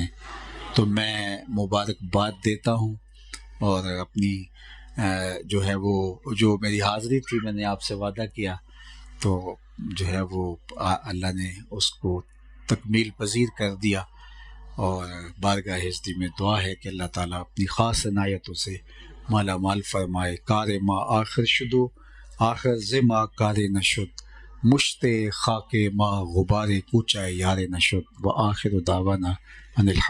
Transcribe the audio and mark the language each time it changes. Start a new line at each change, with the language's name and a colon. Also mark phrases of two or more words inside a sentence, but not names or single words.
Urdu: تو میں مبارکباد دیتا ہوں اور اپنی جو ہے وہ جو میری حاضری تھی، میں نے آپ سے وعدہ کیا تو جو ہے وہ اللہ نے اس کو تکمیل پذیر کر دیا. اور بارگاہ ہستی میں دعا ہے کہ اللہ تعالیٰ اپنی خاص عنایتوں سے مالا مال فرمائے.
Persian: کار ما آخر شدو آخر زما کار نشد، مشت خاک ما غبار کوچہ یار نشد.
Arabic: و آخر دعوانا ان